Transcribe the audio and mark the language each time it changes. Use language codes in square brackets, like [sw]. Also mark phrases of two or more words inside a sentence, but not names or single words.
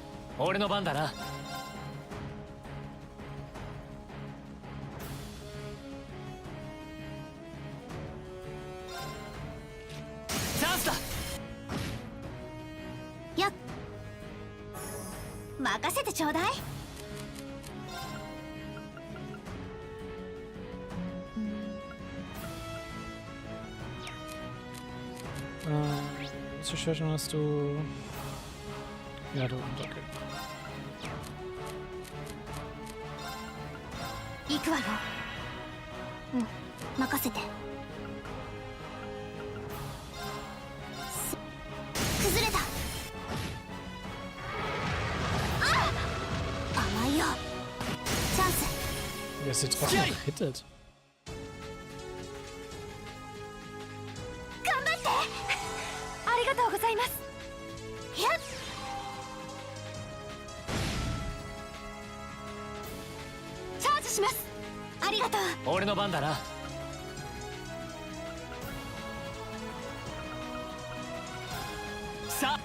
[ja] 俺の番だな。チャンスだ。やっ。任せてちょうだい。 [de] Zur Schwächung hast du. Ja, du, okay. [ja] 行くわよ。うん、任せて。崩れた。ああ、甘いよ。チャンス。 [de] Der ist jetzt trotzdem gehittet. [ja] 頑張って。ありがとうございます。やっ。チャージします。ありがとう。俺の番だな。さ